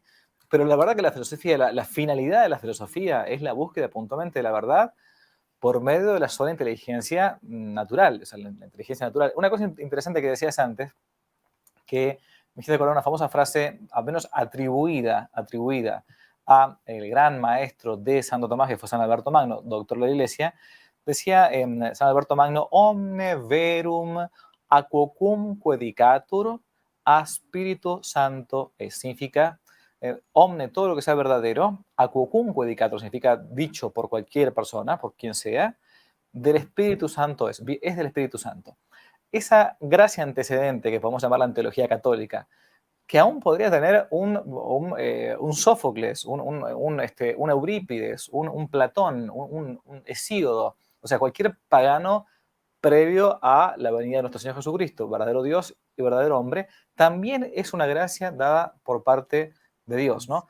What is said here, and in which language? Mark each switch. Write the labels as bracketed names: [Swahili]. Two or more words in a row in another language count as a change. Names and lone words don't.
[Spanish] Pero la verdad que la filosofía, la finalidad de la filosofía es la búsqueda puntualmente de la verdad por medio de la sola inteligencia natural, o sea, la inteligencia natural. Una cosa interesante que decías antes, que me hiciste recordar una famosa frase, al menos atribuida a el gran maestro de Santo Tomás, que fue San Alberto Magno, doctor de la Iglesia. Decía [Latin] San Alberto Magno, omne verum aquocum quedicatur a Spiritu Santo es. [Spanish] Significa, omne, todo lo que sea verdadero, [Latin] aquocum quedicatur, [Spanish] significa dicho por cualquier persona, por quien sea, del Espíritu Santo es del Espíritu Santo. Esa gracia antecedente que podemos llamar la teología católica, que aún podría tener un Sófocles, un Eurípides, un Platón, un Hesíodo, o sea, cualquier pagano previo a la venida de nuestro Señor Jesucristo, verdadero Dios y verdadero hombre, también es una gracia dada por parte de Dios, ¿no?